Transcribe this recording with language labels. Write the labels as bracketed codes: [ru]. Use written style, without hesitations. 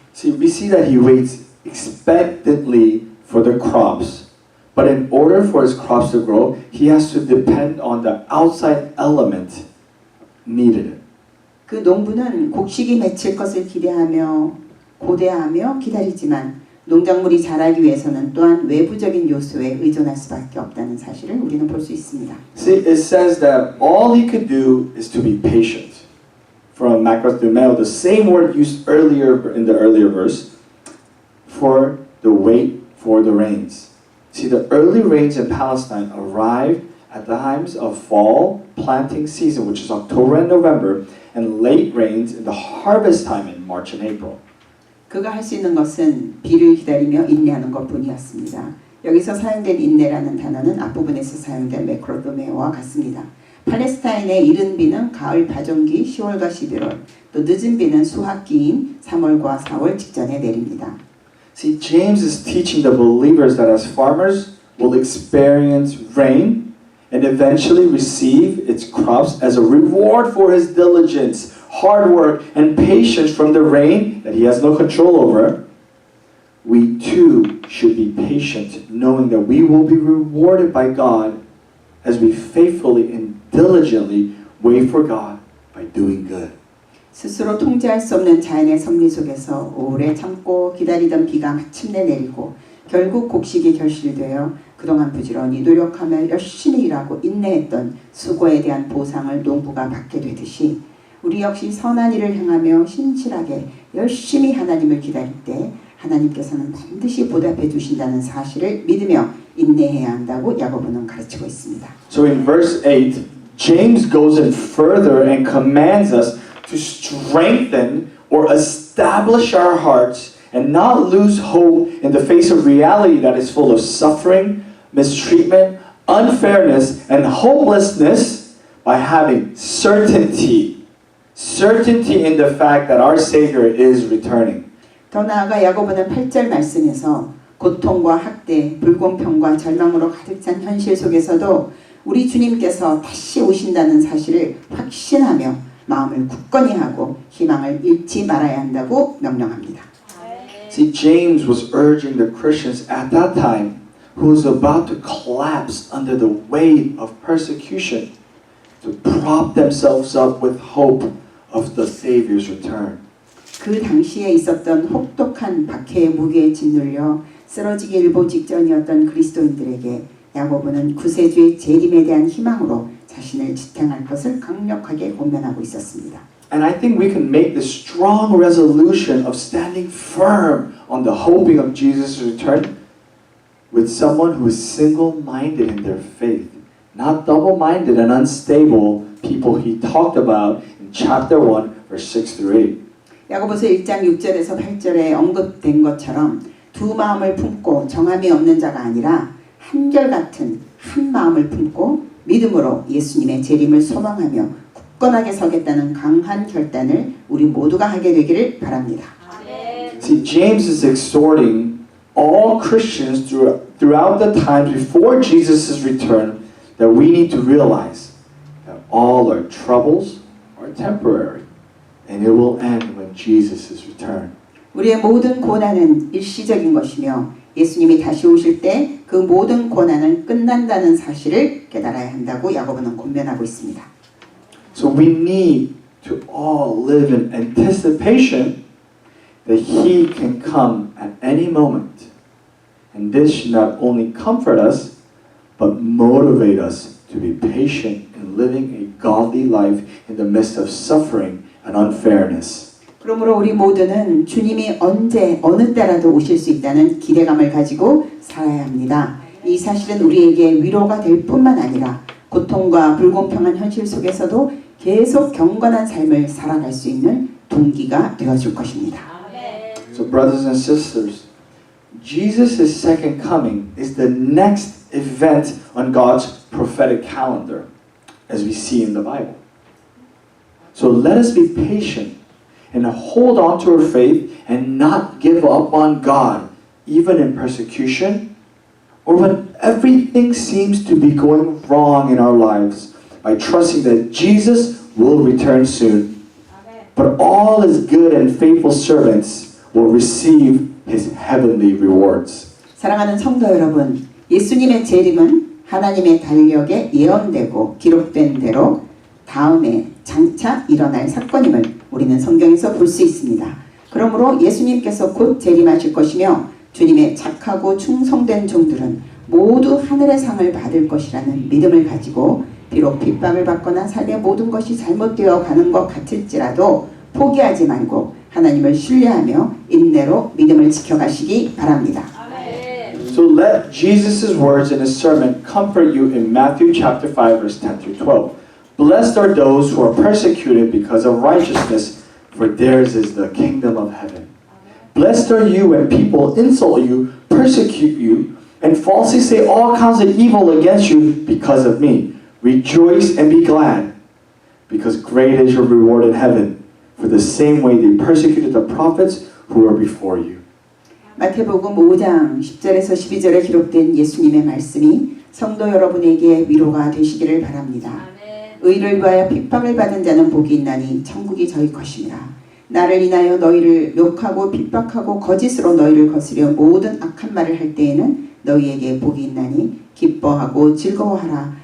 [en] See, we see that he waits expectantly for the crops. But in order for his crops to grow, he has to depend on the outside element needed. [ko] 그 농부는 곡식이 맺힐 것을 고대하며 기다리지만 농작물이 자라기 위해서는 또한 외부적인 요소에 의존할 수밖에 없다는 사실을 우리는 볼 수 있습니다. [en] See, it says that all he could do is to be patient. From Macros to Meo, the same word used earlier in the earlier verse, for the wait for the rains. See, the early rains in Palestine arrived at the times of fall planting season, which is October and November, and late rains in the harvest time in March and April. [ko] 그가 할 수 있는 것은 비를 기다리며 인내하는 것뿐이었습니다. 여기서 사용된 인내라는 단어는 앞부분에서 사용된 메크로도메오와 같습니다. 팔레스타인의 이른 비는 가을 파종기 10월과 11월, 또 늦은 비는 수확기인 3월과 4월 직전에 내립니다. [en] See, James is teaching the believers that as farmers will experience rain and eventually receive its crops as a reward for his diligence, hard work, and patience from the rain that he has no control over. We too should be patient, knowing that we will be rewarded by God as we faithfully and diligently wait for God by doing good. [ko] 스스로 통제할 수 없는 자연의 섭리 속에서 오래 참고 기다리던 비가 마침내 내리고 결국 곡식이 결실되어 그동안 부지런히 노력하며 열심히 일하고 인내했던 수고에 대한 보상을 농부가 받게 되듯이 우리 역시 선한 일을 행하며 신실하게 열심히 하나님을 기다릴 때 하나님께서는 반드시 보답해 주신다는 사실을 믿으며 인내해야 한다고 야고보는 가르치고 있습니다. [en] So in verse 8, James goes in further and commands us to strengthen or establish our hearts and not lose hope in the face of reality that is full of suffering, mistreatment, unfairness, and hopelessness by having certainty in the fact that our Savior is returning. [ko] 더 나아가 야고보는 8절 말씀에서 고통과 학대, 불공평과 절망으로 가득 찬 현실 속에서도 우리 주님께서 다시 오신다는 사실을 확신하며 마음을 굳건히 하고 희망을 잃지 말아야 한다고 명령합니다. [en] See, James was urging the Christians at that time who was about to collapse under the weight of persecution to prop themselves up with hope of the Savior's return. [ko] 그 당시에 있었던 혹독한 박해의 무게에 짓눌려 쓰러지기 일보 직전이었던 그리스도인들에게 야고보는 구세주의 재림에 대한 희망으로 자신을 지탱할 것을 강력하게 권면하고 있었습니다. [en] And I think we can make the strong resolution of standing firm on the hoping of Jesus' return with someone who is single-minded in their faith, not double-minded and unstable people he talked about in chapter 1, verse 6 through 8. [ko] 야고보서 1장 6절에서 8절에 언급된 것처럼 두 마음을 품고 정함이 없는 자가 아니라 한결같은 한 마음을 품고 믿음으로 예수님의 재림을 소망하며 굳건하게 서겠다는 강한 결단을 우리 모두가 하게 되기를 바랍니다. [en] See, James is exhorting all Christians throughout the times before Jesus' return that we need to realize that all our troubles are temporary and it will end when Jesus' return. [ko] 우리의 모든 고난은 일시적인 것이며 예수님이 다시 오실 때 그 모든 고난은 끝난다는 사실을 깨달아야 한다고 야고보는 권면하고 있습니다. [en] So we need to all live in anticipation that He can come at any moment. And this should not only comfort us, but motivate us to be patient in living a godly life in the midst of suffering and unfairness. [ko] 그러므로 우리 모두는 주님이 언제 어느 때라도 오실 수 있다는 기대감을 가지고 살아야 합니다. 이 사실은 우리에게 위로가 될 뿐만 아니라 고통과 불공평한 현실 속에서도 계속 경건한 삶을 살아갈 수 있는 동기가 되어줄 것입니다. [en] So brothers and sisters, Jesus' second coming is the next event on God's prophetic calendar, as we see in the Bible. So let us be patient and hold on to our faith and not give up on God, even in persecution or when everything seems to be going wrong in our lives, by trusting that Jesus will return soon. But all His good and faithful servants will receive His heavenly rewards. [ko] 사랑하는 성도 여러분, 예수님의 재림은 하나님의 달력에 예언되고 기록된 대로 다음에 장차 일어날 사건임을 우리는 성경에서 볼 수 있습니다. 그러므로 예수님께서 곧 재림하실 것이며 주님의 착하고 충성된 종들은 모두 하늘의 상을 받을 것이라는 믿음을 가지고 비록 핍박을 받거나 삶의 모든 것이 잘못되어 가는 것 같을지라도 포기하지 말고 하나님을 신뢰하며 인내로 믿음을 지켜가시기 바랍니다. [en] So let Jesus' words in His sermon comfort you in Matthew chapter 5 verse 10 through 12. Blessed are those who are persecuted because of righteousness, for theirs is the kingdom of heaven. Blessed are you when people insult you, persecute you, and falsely say all kinds of evil against you because of me. Rejoice and be glad, because great is your reward in heaven. For the same way they persecuted the prophets who were before you. [ko] 마태복음 5장 10절에서 12절에 기록된 예수님의 말씀이 성도 여러분에게 위로가 되시기를 바랍니다. 의를 위하여 핍박을 받은 자는 복이 있나니 천국이 저희 것이니라. 나를 인하여 너희를 욕하고 핍박하고 거짓으로 너희를 거스려 모든 악한 말을 할 때에는 너희에게 복이 있나니 기뻐하고 즐거워하라.